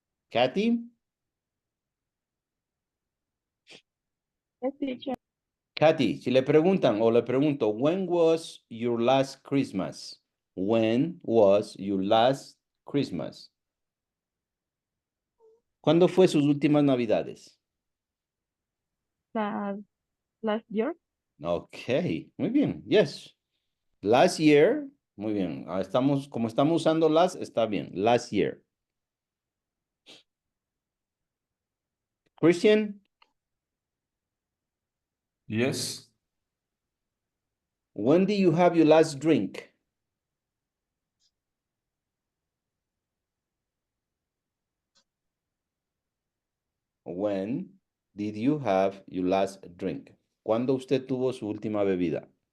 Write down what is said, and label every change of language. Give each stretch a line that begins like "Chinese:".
English: Kathy? Yes, teacher.
Spanish: Kathy, si le preguntan o le pregunto,
English: when was your last Christmas? When was your last Christmas?
Spanish: ¿Cuándo fue sus últimas Navidades?
English: Last year.
Spanish: Ok, muy bien.
English: Yes. Last year.
Spanish: Muy bien. Estamos, como estamos usando last, está bien.
English: Last year. Christian, Yes. when did you have your last drink? When did you have your last drink?
Spanish: ¿Cuándo usted tuvo su última bebida?